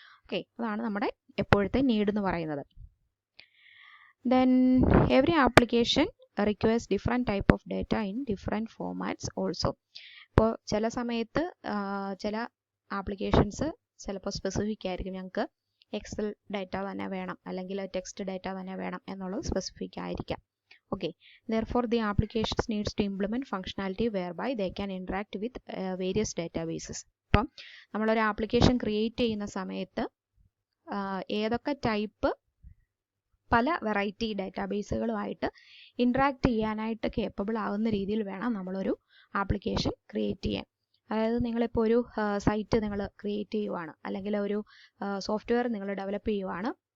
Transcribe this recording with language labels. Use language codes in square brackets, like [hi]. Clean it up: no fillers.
[ml] Okay, അതാണ് നമ്മുടെ എപ്പോഴത്തെ need എന്ന് പറയുന്നത്. [en] Then every application requires different type of data in different formats also. [ml] ഇപ്പോൾ ചില സമയത്ത് ചില ആപ്ലിക്കേഷൻസ് ചിലപ്പോൾ സ്പെസിഫിക് ആയിരിക്കും. ഞങ്ങൾക്ക് എക്സൽ ഡാറ്റ തന്നെ വേണം അല്ലെങ്കിൽ ടെക്സ്റ്റ് ഡാറ്റ തന്നെ വേണം എന്നുള്ളത് സ്പെസിഫിക് ആയിരിക്കാം. [en] Okay, therefore the applications needs to implement functionality whereby they can interact with various databases. [ml] അപ്പം നമ്മളൊരു ആപ്ലിക്കേഷൻ ക്രിയേറ്റ് ചെയ്യുന്ന സമയത്ത് ഏതൊക്കെ ടൈപ്പ് പല വെറൈറ്റി ഡാറ്റാബേസുകളുമായിട്ട് ഇൻട്രാക്ട് ചെയ്യാനായിട്ട് കേപ്പബിൾ ആകുന്ന രീതിയിൽ വേണം നമ്മളൊരു ആപ്ലിക്കേഷൻ ക്രിയേറ്റ് ചെയ്യാൻ. അതായത് നിങ്ങളിപ്പോൾ ഒരു സൈറ്റ് നിങ്ങൾ ക്രിയേറ്റ് ചെയ്യുവാണ് അല്ലെങ്കിൽ ഒരു സോഫ്റ്റ്വെയർ നിങ്ങൾ ഡെവലപ്പ് ചെയ്യുവാണ്.